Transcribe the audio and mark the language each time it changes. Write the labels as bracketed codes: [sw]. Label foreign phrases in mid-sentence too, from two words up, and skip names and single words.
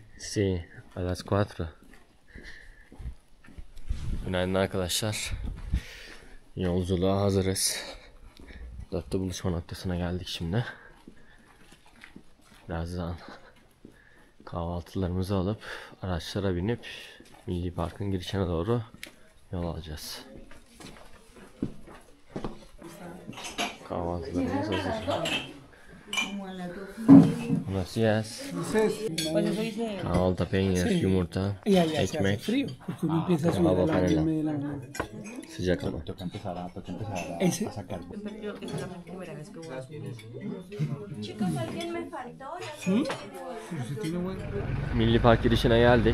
[es] Sí, a las 4. [tr] Günaydın arkadaşlar. Yolculuğa hazırız. 4'te buluşma noktasına geldik şimdi. Birazdan kahvaltılarımızı alıp araçlara binip Milli Park'ın girişine doğru yol alacağız. Kahvaltılarımız hazır. [es] Buenos días. [tr] Kahvaltı, peynir, yumurta, ekmek, [es] hava panela. [tr] Sıcak ama. Milli Park girişine geldik.